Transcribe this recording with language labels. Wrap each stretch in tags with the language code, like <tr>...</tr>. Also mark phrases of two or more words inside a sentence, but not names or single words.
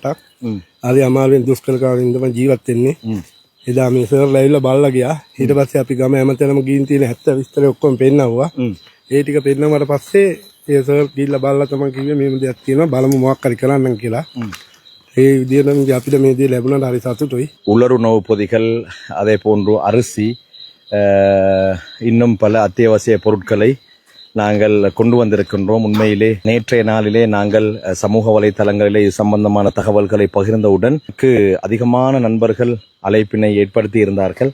<si>හරි අමාරුවෙන් දුෂ්කරකාරින් තමයි ජීවත් වෙන්නේ. එදා මේ සර්ලා ඇවිල්ලා බලලා ගියා. ඊට පස්සේ අපි ගම හැමතැනම ගිහින් තියෙන 70 විස්තර ඔක්කොම පෙන්නවුවා. ඒ ටික පෙන්නවට පස්සේ ඒ සර් ගිහිල්ලා බලලා තමයි කිව්වේ මේම දෙයක් තියෙනවා බලමු මොකක් හරි කරන්නම් කියලා. ඒ විදිහටම අපිට මේ දේ ලැබුණාට හරි සතුටුයි.</si> <ta>உலருணவு பொதிகள், அதே போன்று அரிசி, இன்னும் பல அத்தியாவசிய பொருட்களை நாங்கள் கொண்டு வந்திருக்கின்றோம். உண்மையிலே நேற்றைய நாளிலே நாங்கள் சமூக வலைத்தளங்களிலே இது சம்பந்தமான தகவல்களை பகிர்ந்தவுடன் அதிகமான நண்பர்கள் அழைப்பினை ஏற்படுத்தி இருந்தார்கள்.</ta>